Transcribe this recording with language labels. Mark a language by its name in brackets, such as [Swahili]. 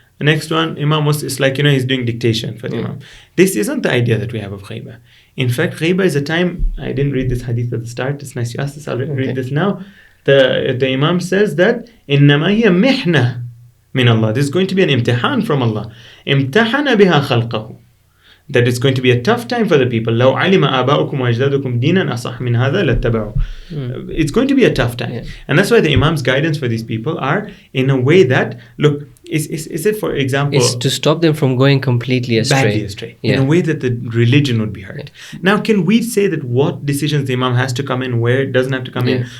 [English] The next one, Imam was, it's like, he's doing dictation for the Imam. This isn't the idea that we have of Ghaybah. In fact, Ghaybah is a time, I didn't read this hadith at the start, it's nice you asked this, I'll read this now. The Imam says that, [Arabic] إِنَّمَا هِيَ مِحْنَةٌ min Allah. [English] This is going to be an imtihan from Allah. [Arabic] امتحن بها خلقه. [English] That it's going to be a tough time for the people. [Arabic] لو علم آباؤكم وأجدادكم دينا أصح من هذا لاتبعوا. [English] It's going to be a tough time. And that's why the Imam's guidance for these people are in a way that, look, is it, for example, it's to stop them from going completely astray. Badly astray. In a way that the religion would be hurt. Now, can we say that what decisions the Imam has to come in, where it doesn't have to come in?